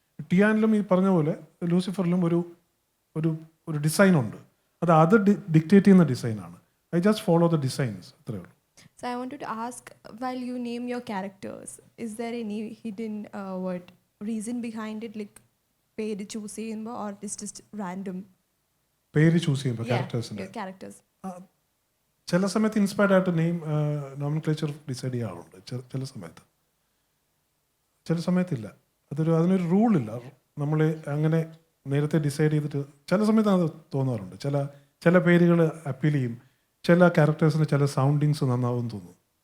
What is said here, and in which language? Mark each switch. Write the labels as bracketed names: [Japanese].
[Malayalam] ടിയാനിലും ഈ പറഞ്ഞ പോലെ ലൂസിഫറിലും ഒരു ഡിസൈനുണ്ട്. അത് ഡിക്റ്റേറ്റ് ചെയ്യുന്ന ഡിസൈനാണ്. [English] I just follow the designs, [Malayalam] അത്രേ ഉള്ളൂ. [English] So I wanted to ask, while you name your characters, is there any hidden reason behind it, like [Malayalam] പേര് ചൂസ് ചെയ്യുമ്പോൾ, [English] or it's just random? [Malayalam] പേര് ചൂസ് ചെയ്യുമ്പോൾ ക്യാരക്ടേഴ്സിൻ്റെ [English] characters. [Malayalam] ചില സമയത്ത് ഇൻസ്പയർഡ് ആയിട്ട് nomenclature decide ചെയ്യാറുണ്ട്. ചില സമയത്തില്ല. അതിനൊരു റൂളില്ല. നമ്മൾ അങ്ങനെ നേരത്തെ ഡിസൈഡ് ചെയ്തിട്ട് ചില സമയത്ത് അത് തോന്നാറുണ്ട്. ചില പേരുകൾ അപ്പീൽ ചെയ്യും, ചില ക്യാരക്ടേഴ്സിന് ചില സൗണ്ടിങ്സ് നന്നാവും തോന്നും.